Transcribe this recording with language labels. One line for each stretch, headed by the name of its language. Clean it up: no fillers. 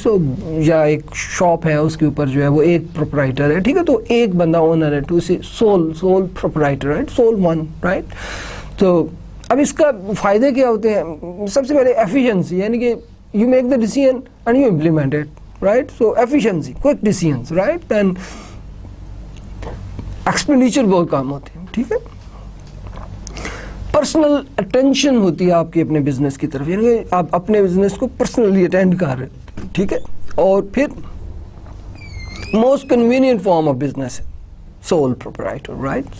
Urdu: سو یا ایک شاپ ہے اس کے اوپر جو ہے وہ ایک پروپرائٹر ہے, ٹھیک ہے, تو ایک بندہ اونر ہے, ٹو اسے sole proprietor, right, civil one, right. تو اب اس کا فائدے کیا ہوتے ہیں؟ سب سے پہلے ایفیشنسی, یعنی کہ
English: You make the decision and you implement it, right? So efficiency, quick decisions, right?
Urdu: And expenditure بہت کام ہوتے ہیں, ٹھیک ہے. پرسنل اٹینشن ہوتی ہے آپ کے اپنے بزنس کی طرف, یعنی کہ آپ اپنے بزنس کو پرسنلی اٹینڈ کر رہے ہیں, ٹھیک ہے. اور پھر
English: most convenient form of business
Urdu: ہے سول پروپرائٹر, رائٹ.